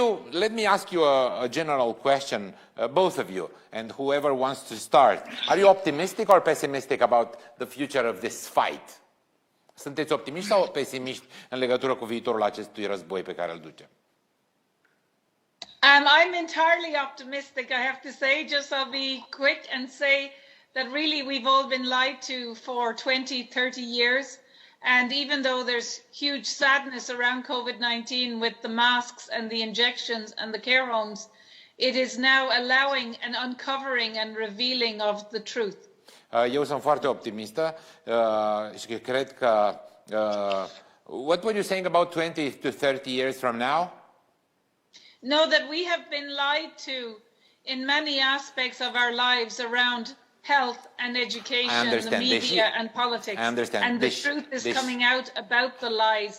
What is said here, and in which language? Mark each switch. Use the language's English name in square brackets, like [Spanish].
[English] Let me ask you a general question, both of you, and whoever wants to start. Are you optimistic or pessimistic about the future of this fight? [Romanian] Sunteți optimiști sau pesimiști în legătură cu viitorul acestui război pe care îl ducem? [English] I'm entirely optimistic, I have to say. Just I'll be quick and say that really we've all been lied to for 20, 30 years. And even though there's huge sadness around COVID-19 with the masks and the injections and the care homes, it is now allowing an uncovering and revealing of the truth. [Romanian] Eu sunt foarte optimistă și cred că... [English] what were you saying about 20 to 30 years from now? No, that we have been lied to in many aspects of our lives around health and education, the media and politics. I understand. And the truth is coming out about the lies